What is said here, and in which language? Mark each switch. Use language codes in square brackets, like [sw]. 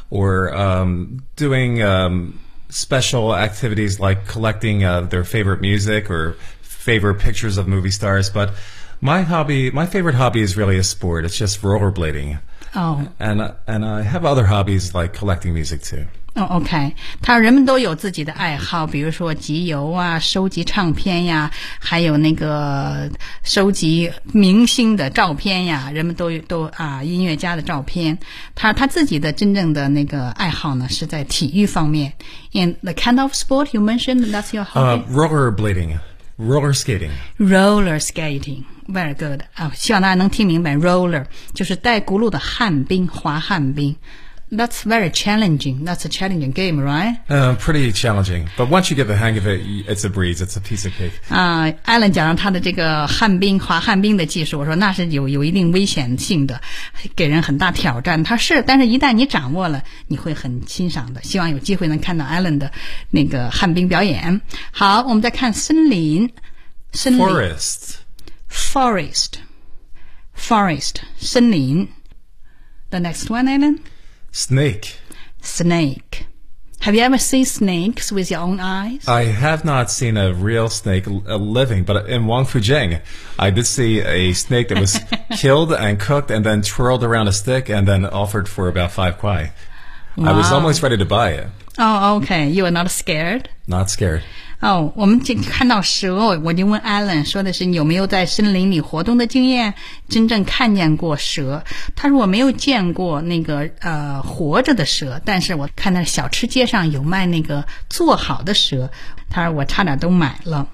[en] or doing special activities like collecting their favorite music or favorite pictures of movie stars. But my favorite hobby is really a sport. It's just rollerblading. Oh. And I have other hobbies like collecting music too. Oh, okay. [zh] 他人们都有自己的爱好，比如说集邮啊，收集唱片呀，还有那个收集明星的照片呀，人们都啊音乐家的照片。他自己的真正的那个爱好呢是在体育方面。 [en] And the kind of sport you mentioned, that's your hobby? Rollerblading. Roller skating. Roller skating. Very good.、 [zh] 希望大家能听明白 roller 就是带轱辘的旱冰滑旱冰。 [en] That's very challenging. That's a challenging game, right?、 Pretty challenging. But once you get the hang of it, it's a breeze. It's a piece of cake. [zh] Alan 讲了他的这个旱冰滑旱冰的技术，我说那是有一定危险性的，给人很大挑战。他是，但是一旦你掌握了，你会很欣赏的。希望有机会能看到 Alan 的那个旱冰表演。好，我们再看森林。 [en] Forest. Forest, forest, 森林 The next one, Alan? Snake. Snake. Have you ever seen snakes with your own eyes? I have not seen a real snake living, but in Wangfujing, I did see a snake that was killed and cooked and then twirled around a stick and then offered for about 5 kuai. Wow. I was almost ready to buy it. Oh, okay. You are not scared? Not scared. [zh] Oh, 我们就看到蛇，我就问 Alan 说的是你有没有在森林里活动的经验，真正看见过蛇。他说我没有见过那个活着的蛇，但是我看到小吃街上有卖那个做好的蛇，他说我差点都买了。